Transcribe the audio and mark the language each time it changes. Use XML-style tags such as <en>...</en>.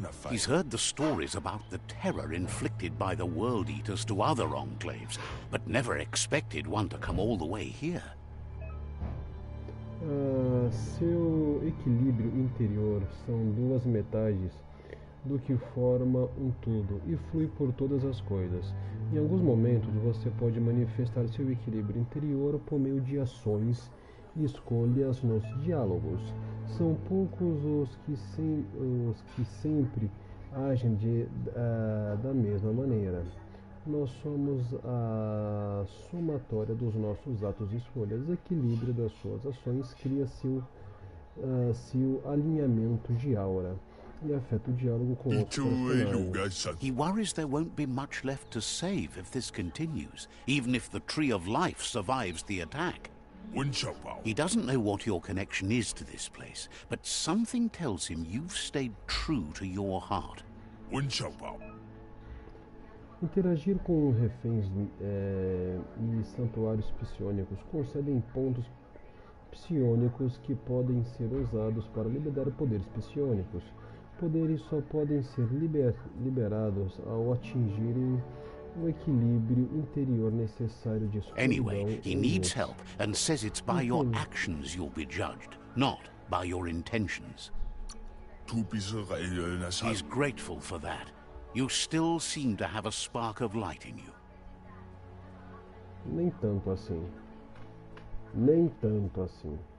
<en>He's heard the stories about the terror inflicted by the World Eaters to other enclaves, but never expected one to come all the way here.</en> <pt>Seu equilíbrio interior são duas metades do que forma um todo e flui por todas as coisas. Em alguns momentos você pode manifestar seu equilíbrio interior por meio de ações e escolhas nos diálogos. São poucos os que sempre agem da mesma maneira. Nós somos a somatória dos nossos atos e escolhas. O equilíbrio das suas ações cria seu alinhamento de aura e afeta o diálogo com outros personagens.</pt> <en>He worries there won't be much left to save if this continues, even if the Tree of Life survives the attack. He doesn't know what your connection is to this place, but something tells him you've stayed true to your heart.</en> <pt>Interagir com reféns e santuários psiônicos concedem pontos psiônicos que podem ser usados para liberar poderes psiônicos. Poderes só podem ser liberados ao atingirem o equilíbrio interior necessário de escuridão.</pt> <en>Anyway, he needs help and says it's by your actions you'll be judged, not by your intentions. He's grateful for that. You still seem to have a spark of light in you.</en> <pt>Nem tanto assim. Nem tanto assim.</pt>